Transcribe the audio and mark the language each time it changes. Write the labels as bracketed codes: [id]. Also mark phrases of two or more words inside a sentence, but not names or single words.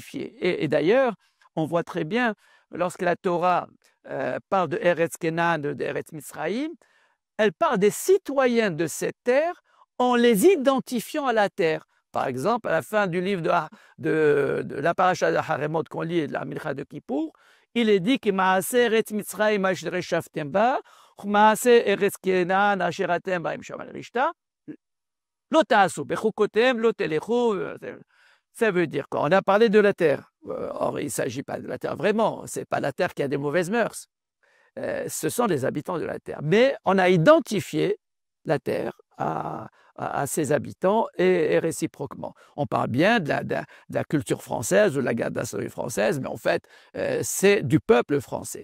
[fr] Et d'ailleurs, on voit très bien, lorsque la Torah parle de Eretz Kenan, de Eretz Misraïm, elle parle des citoyens de cette terre en les identifiant à la terre. Par exemple, à la fin du livre de la paracha de Haremot qu'on lit, de la Mincha de Kippour, il est dit que [he] מעשה ארץ מצרים אשר ישבתם בה, מעשה ארץ כנען אשר אתם בה ים שמאל רישתא, לא תעשו בחקתם לא תלכו. [fr] Ça veut dire qu'on a parlé de la terre. Or, il ne s'agit pas de la terre vraiment. Ce n'est pas la terre qui a des mauvaises mœurs. Ce sont les habitants de la terre. Mais on a identifié la terre à ses habitants et réciproquement. On parle bien de la culture française ou de la gastronomie française, mais en fait, c'est du peuple français.